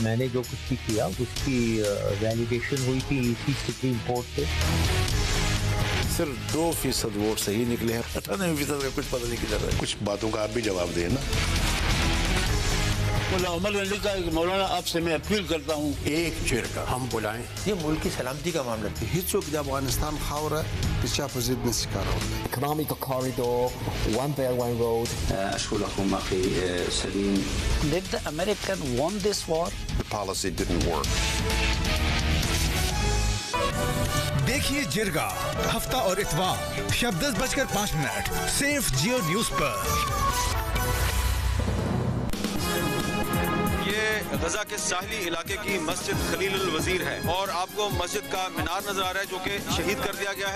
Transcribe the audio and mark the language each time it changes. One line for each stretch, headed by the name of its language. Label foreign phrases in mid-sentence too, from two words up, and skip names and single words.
Urdu: میں نے جو کچھ بھی کیا اس کی ویلیڈیشن ہوئی تھی ای سی سپریم کورٹ سے. صرف 2% ووٹ صحیح نکلے ہیں. 98% کا کچھ پتا نہیں کدھر ہے. کچھ باتوں کا آپ بھی جواب دیں نا. ملا عمر نے لکھا ہے کہ مولانا آپ سے میں اپیل کرتا ہوں ایک جرگہ ہم بلائیں. یہ ملک کی سلامتی کا معاملہ ہے.
Pashto: هیڅوک د افغانستان خاوره د چا په ضد نشي کارولای.
English: Economic corridor, one belt, one road.
Arabic: أشكر أخوكم أخي سليم.
English: Did the American want this war? The policy didn't work.
Urdu: دیکھیے جرگہ ہفتہ اور اتوار شب 10:05 صرف جیو نیوز پر. غزہ کے ساحلی علاقے کی مسجد خلیل الوزیر ہے اور آپ کو مسجد کا مینار نظر آ رہا ہے جو کہ شہید کر دیا گیا ہے.